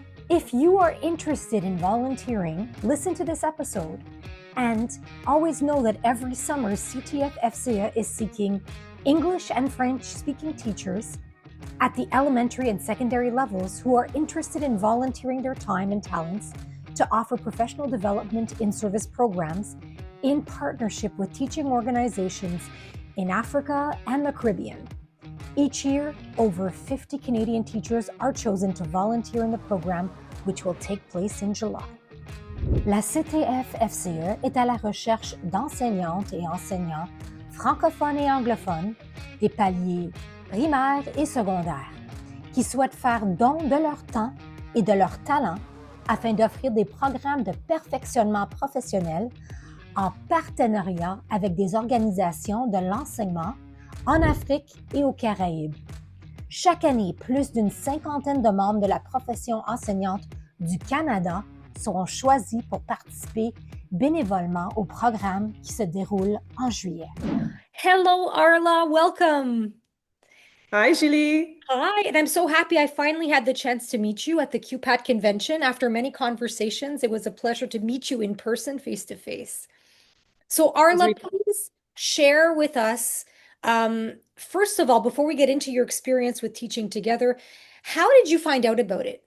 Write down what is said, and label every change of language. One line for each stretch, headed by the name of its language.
English: If you are interested in volunteering, listen to this episode and always know that every summer CTF FCA is seeking English and French speaking teachers at the elementary and secondary levels who are interested in volunteering their time and talents to offer professional development in service programs in partnership with teaching organizations in Africa and the Caribbean. Each year, over 50 Canadian teachers are chosen to volunteer in the program, which will take place in July.
French: La CTF-FCE est à la recherche d'enseignantes et enseignants francophones et anglophones des paliers primaires et secondaires qui souhaitent faire don de leur temps et de leur talent afin d'offrir des programmes de perfectionnement professionnel en partenariat avec des organisations de l'enseignement en Afrique et aux Caraïbes. Chaque année, plus d'une cinquantaine de membres de la profession enseignante du Canada seront choisis pour participer bénévolement au programme qui se déroule en juillet.
English: Hello, Arla. Welcome. Hi, Julie. Hi, and I'm so happy I finally had the chance to meet you at the QPAT convention. After many conversations, it was a pleasure to meet you in person, face to face. So Arla, please share with us, first of all, before we get into your experience with Teaching Together, how did you find out about it?